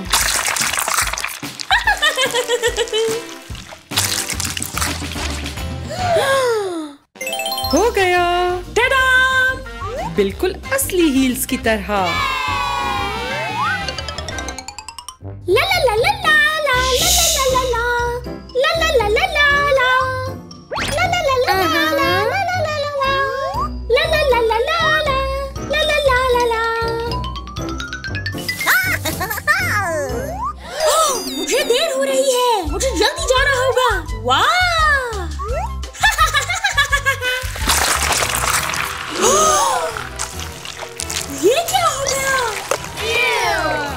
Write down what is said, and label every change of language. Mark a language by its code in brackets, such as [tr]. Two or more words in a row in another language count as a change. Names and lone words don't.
[hi] हो गया। टाडा! बिल्कुल असली हील्स की तरह। ला ला ला ला ला ला ला ला ला ला ला ला ला ला ला ला ला ला ला मुझे देर हो रही है, मुझे जल्दी जाना होगा। वाह! ये क्या हो गया?